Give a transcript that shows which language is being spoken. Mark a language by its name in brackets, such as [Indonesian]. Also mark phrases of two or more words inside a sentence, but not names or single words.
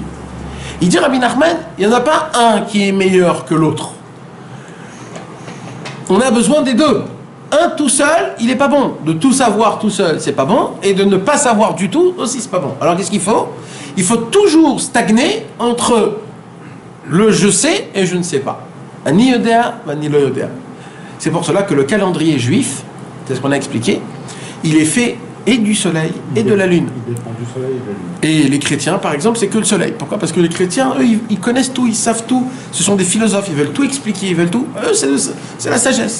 [French] Il dit Rabbi Nachman, il n'y en a pas un qui est meilleur que l'autre. On a besoin des deux. Un tout seul, il n'est pas bon. De tout savoir tout seul, c'est pas bon. Et de ne pas savoir du tout, aussi, c'est pas bon. Alors qu'est-ce qu'il faut ? Il faut toujours stagner entre le je sais et je ne sais pas. [Hebrew] אני יודע, אני לא יודע. [French] C'est pour cela que le calendrier juif, c'est ce qu'on a expliqué, il est fait et du soleil et de la lune. Il dépend du soleil et de la lune. Et les chrétiens, par exemple, c'est que le soleil. Pourquoi ? Parce que les chrétiens, eux, ils connaissent tout, ils savent tout. Ce sont des philosophes, ils veulent tout expliquer, ils veulent tout. Eux, c'est la sagesse.